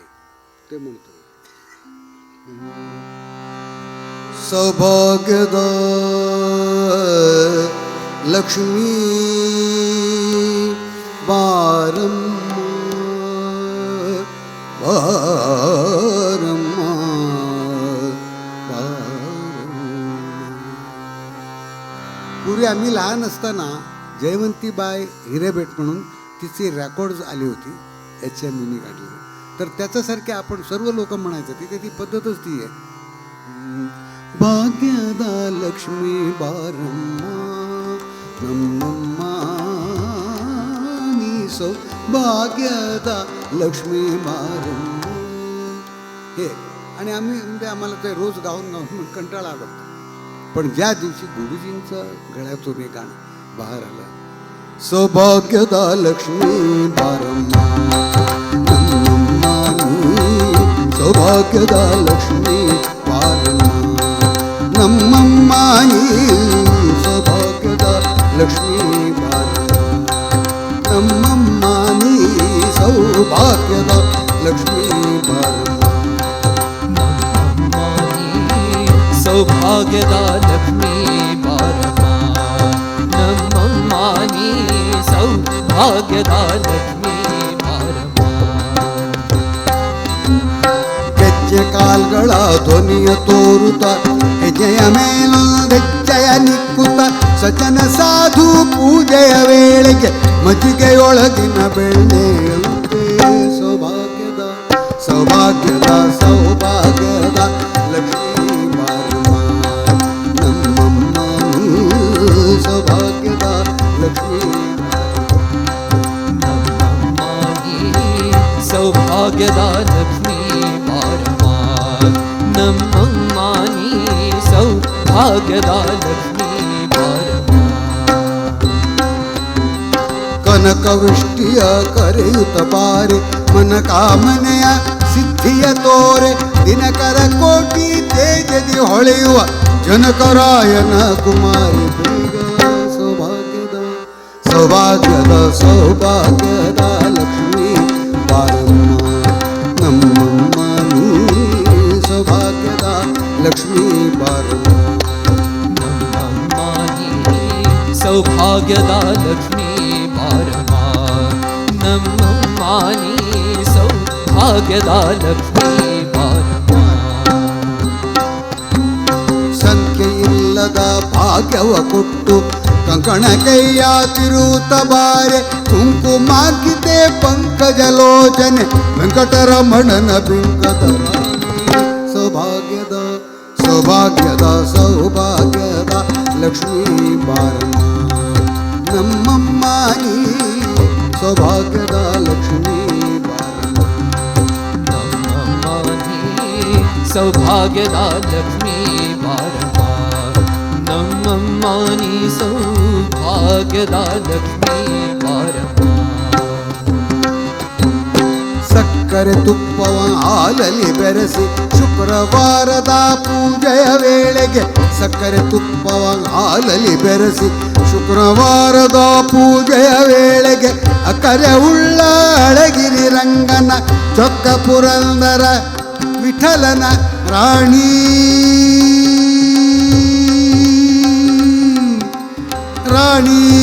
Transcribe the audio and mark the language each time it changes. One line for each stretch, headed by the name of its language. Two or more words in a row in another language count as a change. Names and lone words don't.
Marathi: ते म्हणतो
Kannada: ಸೌಭಾಗ್ಯದ ಲಕ್ಷ್ಮೀ ಬಾರಮ್ಮ ಬಾರಮ್ಮ ಬಾರಮ್ಮ.
Marathi: पूर्वी आम्ही लहान असताना जयवंतीबाई हिरेबेट म्हणून तिची रेकॉर्ड्स आली होती, HMVनी काढली. तर त्याच्यासारखे आपण सर्व लोक म्हणायचं. तिथे ती पद्धतच ती आहे.
Kannada: ಭಾಗ್ಯದ ಲಕ್ಷ್ಮೀ ಬಾರಮ್ಮ ನಮ್ಮಮ್ಮ ನೀ ಸೌಭಾಗ್ಯದ ಲಕ್ಷ್ಮೀ ಬಾರಮ್ಮ हे.
Marathi: आणि आम्ही म्हणजे आम्हाला ते रोज गाऊन गाऊन कंटाळा आला. पण ज्या दिवशी गुरुजींचं गळ्यातून हे गाणं बाहेर आलं,
Kannada: ಸೌಭಾಗ್ಯದ ಲಕ್ಷ್ಮೀ ಬಾರಮ್ಮ ನಮ್ಮಮ್ಮ ನೀ ಸೌಭಾಗ್ಯದ ಲಕ್ಷ್ಮೀ ಬಾರಮ್ಮ ನಮ್ಮಮ್ಮ ನೀ ಸೌಭಾಗ್ಯದ ಲಕ್ಷ್ಮೀ ಬಾರಮ್ಮ ನಮ್ಮಮ್ಮ ನೀ ಸೌಭಾಗ್ಯದ ಲಕ್ಷ್ಮೀ ಬಾರಮ್ಮ ಸೌಭಾಗ್ಯದ ಲಕ್ಷ್ಮೀ ಬಾರಮ್ಮ ನಮ್ಮಮ್ಮನೀ ಸೌಭಾಗ್ಯದ ಲಕ್ಷ್ಮೀ ಬಾರಮ್ಮ. ಗೆಜ್ಜೆ ಕಾಲ್ಗಳ ಧ್ವನಿಯ ತೋರುತ್ತ ಹೆಜ್ಜೆಯ ಮೇಲೊಂದೆಜ್ಜೆಯ ನಿಕ್ಕುತ್ತ ಸಜ್ಜನ ಸಾಧು ಪೂಜೆಯ ವೇಳೆಗೆ ಮಜ್ಜಿಗೆಯೊಳಗಿನ ಬೆಣ್ಣೆಯಂತೆ ಸೌಭಾಗ್ಯದ ಸೌಭಾಗ್ಯದ ಸೌಭಾಗ್ಯದ ಲಕ್ಷ್ಮೀ ಬಾರಮ್ಮ ನಮ್ಮಮ್ಮ ಸೌಭಾಗ್ಯದ ಲಕ್ಷ್ಮೀ ಸೌಭಾಗ್ಯದ ಲಕ್ಷ್ಮೀ ಬಾರಮ್ಮ ನಮ್ಮಮ್ಮನೀ ಸೌಭಾಗ್ಯದ ಲಕ್ಷ್ಮೀ ಬಾರಮ್ಮ. ಕನಕವೃಷ್ಟಿಯ ಕರೆಯುತ್ತ ಬಾರೆ ಮನ ಕಾಮನೆಯ ಸಿದ್ಧಿಯ ತೋರೆ ದಿನಕರ ಕೋಟಿ ತೇಜದಿ ಹೊಳೆಯುವ ಜನಕರಾಯನ ಕುಮಾರಿ ಬೇಗ ಸೌಭಾಗ್ಯದ ಸೌಭಾಗ್ಯದ ಸೌಭಾಗ್ಯದ ಲಕ್ಷ್ಮೀ ಬಾರಮ್ಮ ನಮ್ಮಮ್ಮ ನೀ ಸೌಭಾಗ್ಯದ ಲಕ್ಷ್ಮೀ ಬಾರಮ್ಮ ಸೌಭಾಗ್ಯದ ಲಕ್ಷ್ಮೀ ಬಾರಮ್ಮ ನಮ್ಮಮ್ಮನೀ ಸೌಭಾಗ್ಯದ ಲಕ್ಷ್ಮೀ ಬಾರಮ್ಮ. ಸಂಖ್ಯೆಯಿಲ್ಲದ ಭಾಗ್ಯವ ಕೊಟ್ಟು ಕಂಕಣ ಕೈಯ ತಿರುತ ಬಾರೆ ಕುಂಕುಮಾಕಿತೆ ಪಂಕಜಲೋಚನೆ ವೆಂಕಟರಮಣನ ಬಿಂಕದ ಸೌಭಾಗ್ಯದ ಸೌಭಾಗ್ಯದ ಸೌಭಾಗ್ಯದ ಲಕ್ಷ್ಮೀ ಬಾರಮ್ಮ ನಮ್ಮಮ್ಮ ನೀ ಸೌಭಾಗ್ಯದ ಲಕ್ಷ್ಮೀ ಬಾರಮ್ಮ ಸೌಭಾಗ್ಯದ ಲಕ್ಷ್ಮೀ ಬಾರಮ್ಮ ನಮ್ಮಮ್ಮನೀ ಸೌಭಾಗ್ಯದ ಲಕ್ಷ್ಮೀ ಬಾರಮ್ಮ. ಸಕ್ಕರೆ ತುಪ್ಪವ ಹಾಲಲ್ಲಿ ಬೆರೆಸಿ ಶುಕ್ರವಾರದ ಪೂಜೆಯ ವೇಳೆಗೆ ಸಕ್ಕರೆ ತುಪ್ಪವ ಹಾಲಲ್ಲಿ ಬೆರೆಸಿ ಶುಕ್ರವಾರದ ಪೂಜೆಯ ವೇಳೆಗೆ ಅಕ್ಕರೆ ಉಳ್ಳ ಅಳಗಿರಿ ರಂಗನ ಚೊಕ್ಕ ಪುರಂದರ ವಿಠಲನ ರಾಣಿ ರಾಣಿ